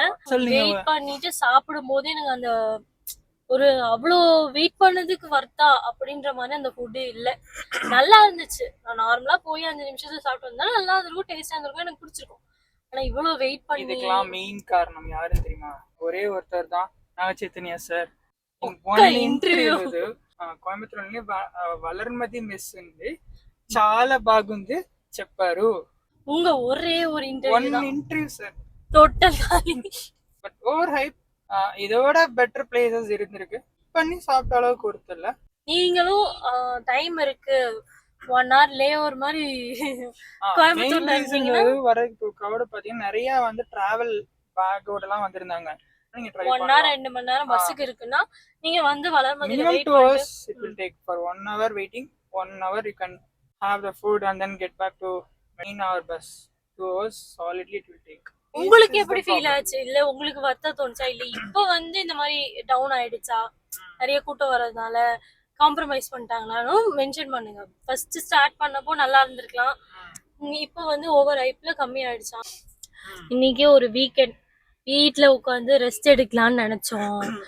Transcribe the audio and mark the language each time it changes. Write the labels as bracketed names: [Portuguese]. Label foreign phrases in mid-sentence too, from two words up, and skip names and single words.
[Tamil] வெயிட் பண்ணிட்டு சாப்பிடும் போது எனக்கு அந்த ஒரு அவ்வளோ வெயிட் பண்ணதுக்கு வர்த்தா அப்படின்ற மாதிரி அந்த ஃபுட்டு இல்லை. நல்லா இருந்துச்சு. நான் நார்மலா போய் 5 நிமிஷத்துல சாப்பிட்டு வந்தா நல்லா இருந்திருக்கும், டேஸ்டா இருந்திருக்கும், எனக்கு பிடிச்சிருக்கும். ஆனா இவ்வளவு வெயிட் பண்ணி இதுக்கெல்லாம் மெயின் காரணம் யாருன்னு தெரியுமா? ஒரே ஒருத்தர் தான், நாகச்சைத்தன்யா சார். [Telugu] ఇంటర్వ్యూ కోయంబత్తూరులోని వలర్మది మెస్ ఉంది, చాలా బాగుంది చెప్పారు. [Tamil] உங்க ஒரே ஒரு [English] interview sir, [Tamil] டோட்டல் [English] but over hype. [Tamil] இதோட [English] better places [Tamil] இருந்திருக்கு, பண்ணி சாப்பிட்ட அளவுக்கு கொடுத்துல. நீங்களும் டைம் இருக்கு 1 hour லே ஒரு மாதிரி கோயம்புத்தூர்ல இருக்கீங்கன்னா வர crowd பாத்தீங்கன்னா நிறைய வந்து டிராவல் பேக்கோட எல்லாம் வந்திருந்தாங்க. நீங்க ட்ரை 1 hour 2 மணி நேரம் பஸ்ஸுக்கு இருக்குன்னா நீங்க வந்து வளர்மதியில வெயிட் [English] 2 hours it will take. For 1 hour waiting, 1 hour you can have the food and then get back to main hour bus. 2 hours solidly it will take. [Tamil] உங்களுக்கு எப்படி ஃபீல் ஆச்சு? இல்ல உங்களுக்கு வர்த்தா தோணுச்சா? இல்ல இப்ப வந்து இந்த மாதிரி டவுன் ஆயிடுச்சா? நிறைய கூட்டம் வர்றதுனால காம்ப்ரமைஸ் பண்ணிட்டாங்களான்னு மென்ஷன் பண்ணுங்க. [English] first start [Tamil] பண்ணப்போ நல்லா இருந்திருக்கலாம், இப்போ வந்து [English] over hype [Tamil] கம்மி ஆயிடுச்சா? இன்னைக்கு ஒரு வீக்கெண்ட், வீட்டுல உட்காந்து ரெஸ்ட் எடுக்கலாம்னு நினைச்சோம்.